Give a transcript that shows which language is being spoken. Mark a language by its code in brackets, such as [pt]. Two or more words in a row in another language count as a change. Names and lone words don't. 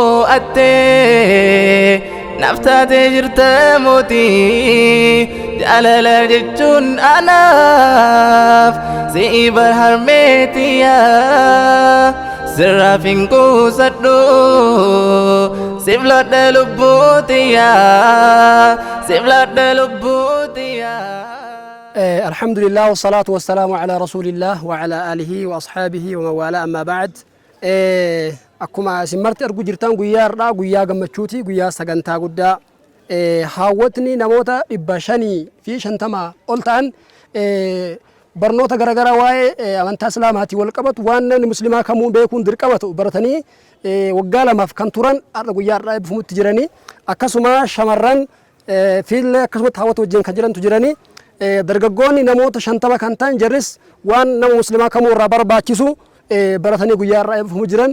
[om] mo'attee naaf taatee jirta mootii jaalala jechuun anaaf si'i bar harmeetiyaa sirraaf hin quusadhu siif lodha lubbuutiyaa siif lodha lubbuutiyaa. [ar] الحمد لله والصلاة والسلام على رسول الله وعلى آله وأصحابه ومن والاه أما بعد. [om] Akkuma simmarti argu jirtan guyyaa har'aa guyyaa gammachuuti, guyyaa sagantaa guddaa haawwatni namoota 550 ol ta'an barnoota garaagaraa waa'ee amantaa islaamaatii wal qabatu waan namni muslimaa kamuu beekuun dirqamatu baratanii waggaa lamaaf kan turan har'a guyyaa har'aa eebbifamuu jiranii akkasuma shamarran fiillee akkasumatti haawwata wajjin kan jirantu jiranii dargaggoonni namoota 50 kan ta'an jarris waan nama muslimaa kamuu irraa barbaachisu baratanii guyyaa har'aa eebbifamuu jiran.